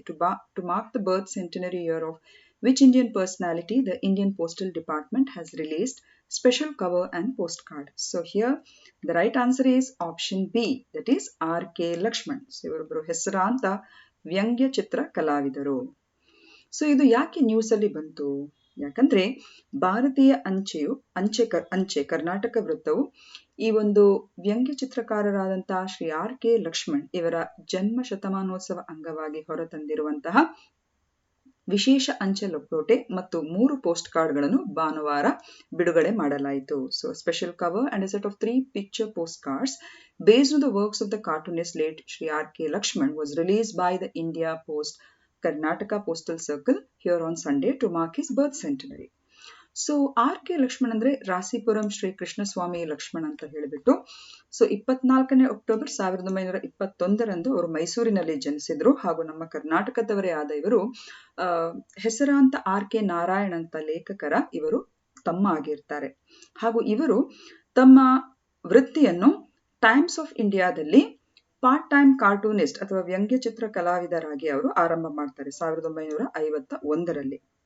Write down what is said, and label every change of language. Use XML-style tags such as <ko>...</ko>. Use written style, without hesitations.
<en>To mark the birth centenary year of which Indian personality the Indian Postal Department has released special cover and postcard. So here the right answer is option B, that is R.K. Lakshman.</en> <kn>So ಇವರೊಬ್ಬರು ಹೆಸರಾಂತ ವ್ಯಂಗ್ಯ ಚಿತ್ರ ಕಲಾವಿದರು. So ಇದು ಯಾಕೆ news ಅಲ್ಲಿ ಬಂತು? ಯಾಕಂದ್ರೆ ಭಾರತೀಯ ಅಂಚೆ ಕರ್ನಾಟಕ ವೃತ್ತವು ಈ ಒಂದು ವ್ಯಂಗ್ಯ ಚಿತ್ರಕಾರರಾದಂತಹ ಶ್ರೀ R.K. ಲಕ್ಷ್ಮಣ್ ಇವರ ಜನ್ಮ ಶತಮಾನೋತ್ಸವ ಅಂಗವಾಗಿ ಹೊರತಂದಿರುವಂತಹ ವಿಶೇಷ ಅಂಚೆ ಲಕೋಟೆ ಮತ್ತು 3 ಪೋಸ್ಟ್ ಕಾರ್ಡ್ಗಳನ್ನು ಭಾನುವಾರ ಬಿಡುಗಡೆ ಮಾಡಲಾಯಿತು.</kn> <en>So special cover and a set of 3 picture postcards based on the works of the cartoonist late Shri R.K. Lakshman was released by the India Post Karnataka Postal Circle here on Sunday to mark his birth centenary. So R.K.</en> <kn>Lakshman ಅಂದ್ರೆ ರಾಸಿಪುರಂ ಶ್ರೀ ಕೃಷ್ಣಸ್ವಾಮಿ ಲಕ್ಷ್ಮಣ್ ಅಂತ ಹೇಳಿಬಿಟ್ಟು, so 24ನೇ October 1921 ಅವರು ಮೈಸೂರಿನಲ್ಲಿ ಜನಿಸಿದ್ರು. ಹಾಗೂ ನಮ್ಮ ಕರ್ನಾಟಕದವರೇ ಆದ ಇವರು ಹೆಸರಾಂತ R.K. ನಾರಾಯಣ್ ಅಂತ ಲೇಖಕರ ಇವರು ತಮ್ಮ ಆಗಿರ್ತಾರೆ. ಹಾಗೂ ಇವರು ತಮ್ಮ ವೃತ್ತಿಯನ್ನು ಟೈಮ್ಸ್ ಆಫ್ ಇಂಡಿಯಾದಲ್ಲಿ ಪಾರ್ಟ್ ಟೈಮ್ ಕಾರ್ಟೂನಿಸ್ಟ್ ಅಥವಾ ವ್ಯಂಗ್ಯ ಚಿತ್ರ ಕಲಾವಿದರಾಗಿ ಅವರು ಆರಂಭ ಮಾಡ್ತಾರೆ 1951ರಲ್ಲಿ.</kn>